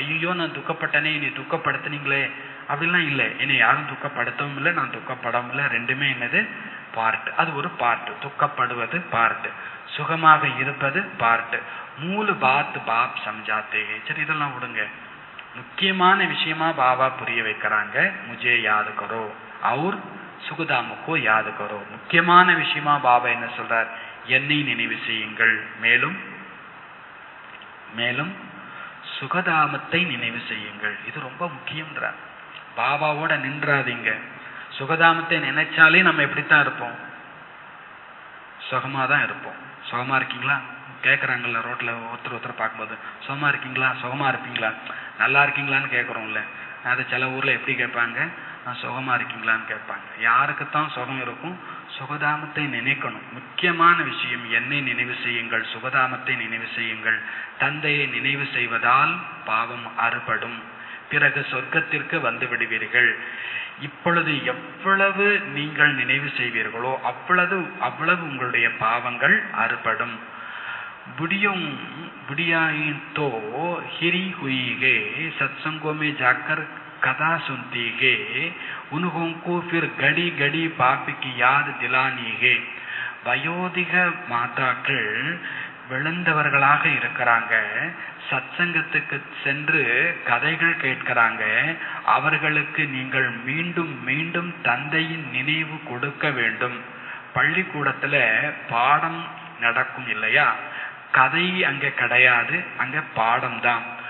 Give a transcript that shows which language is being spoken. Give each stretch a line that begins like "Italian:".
Tamil: ஐயோ நான் துக்கப்பட்டனே, இனி துக்கப்படுத்தினீங்களே அப்படிலாம் இல்லை. என்னை யாரும் துக்கப்படுத்தவும் இல்லை, நான் துக்கப்படவும் இல்லை. ரெண்டுமே என்னது? பார்ட். அது ஒரு பார்ட். துக்கப்படுவது பார்ட், சுகமாக இருப்பது பார்ட்.
Hindi: மூல பாத் பாப் சம்ஜாத்தே.
Tamil: சரி இதெல்லாம் விடுங்க, முக்கியமான விஷயமா பாபா புரிய வைக்கிறாங்க.
Hindi: முஜே யாद करो और சுகதாமுக்கோ யாद करो.
Tamil: முக்கியமான விஷயமா பாபா என்ன சொல்றார்? என்னை நினைவு செய்யுங்கள், மேலும் மேலும் சுகதாமத்தை நினைவு செய்யுங்கள். இது ரொம்ப முக்கியம்ன்றார். பாபாவோட நின்றாதீங்க. சுகதாமத்தை நினைச்சாலே நம்ம எப்படித்தான் இருப்போம்? சுகமா தான் இருப்போம். சுகமா இருக்கீங்களா கேட்குறாங்கல்ல, ரோட்ல ஒருத்தர் பார்க்கும்போது, சுகமா இருக்கீங்களா, சுகமா இருப்பீங்களா, நல்லா இருக்கீங்களான்னு கேட்குறோம்ல. அது சில ஊர்ல எப்படி கேட்பாங்க? சுகமா இருக்கீங்களான்னு கேட்பாங்க. யாருக்குத்தான் சுகம் இருக்கும்? சுகதாமத்தை நினைக்கணும். முக்கியமான விஷயம், என்னை நினைவு செய்யுங்கள், சுகதாமத்தை நினைவு செய்யுங்கள். தந்தையை நினைவு செய்வதால் பாவம் அறுபடும், பிறகு சொர்க்கத்திற்கு வந்து விடுவீர்கள். இப்பொழுது எவ்வளவு நீங்கள் நினைவு செய்வீர்களோ அவ்வளவு உங்களுடைய பாவங்கள் அறுபடும்.
Hindi: बुढ़ियों बुढ़ियाई तो हिरी हुई है, सत्संगों में जाकर कथा सुनती है, उन्हों को फिर घड़ी घड़ी पाप की याद दिलानी है.
Tamil: வயோதிக மாதாக்கள் விழுந்தவர்களாக இருக்கிறாங்க, சத்சங்கத்துக்கு சென்று கதைகள் கேட்கிறாங்க. அவர்களுக்கு நீங்கள் மீண்டும் மீண்டும் தந்தையின் நினைவு கொடுக்க வேண்டும். பள்ளிக்கூடத்துல பாடம் நடக்கும் இல்லையா, கதை அங்க கிடையாது, அங்க பாடம் தான்.